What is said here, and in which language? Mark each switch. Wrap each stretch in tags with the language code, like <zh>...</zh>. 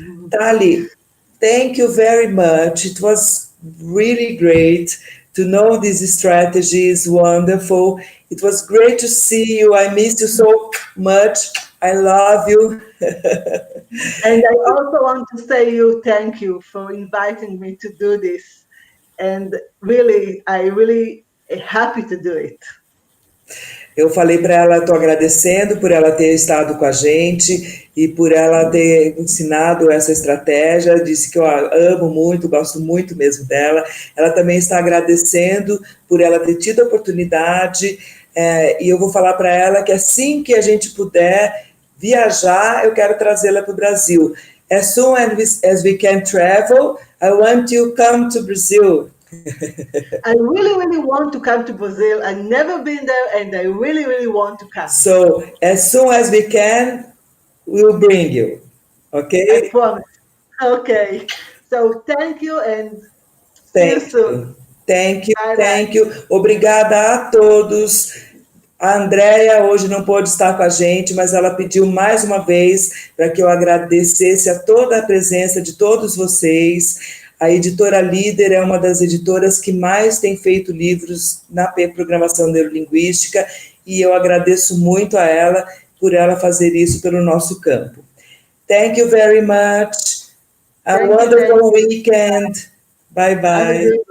<en>Tali, thank you very much. It was really great to know this strategy is wonderful. It was great to see you. I miss you so much. I love you. And I also want to say thank you for inviting me to do this. And really, I really am happy to do it.</en> <pt>Eu falei para ela, estou agradecendo por ela ter estado com a gente e por ela ter ensinado essa estratégia, disse que eu a amo muito, gosto muito mesmo dela. Ela também está agradecendo por ela ter tido a oportunidade, e eu vou falar para ela que assim que a gente puder viajar, eu quero trazê-la para o Brasil.</pt> <en>As soon as we can travel, I want you to come to Brazil. I really, really want to come to Brazil. I've never been there, and I really, really want to come. So, as soon as we can, we'll bring you. Okay? I promise. Okay. So, thank you, and see you soon. Thank you, Bye, thank you.</en> <pt>Obrigada a todos. A Andréia hoje não pôde estar com a gente, mas ela pediu mais uma vez para que eu agradecesse a toda a presença de todos vocês. A editora Líder é uma das editoras que mais tem feito livros na programação neurolinguística, e eu agradeço muito a ela por ela fazer isso pelo nosso campo.</pt> <en>Thank you very much. A wonderful weekend. Bye-bye.</en>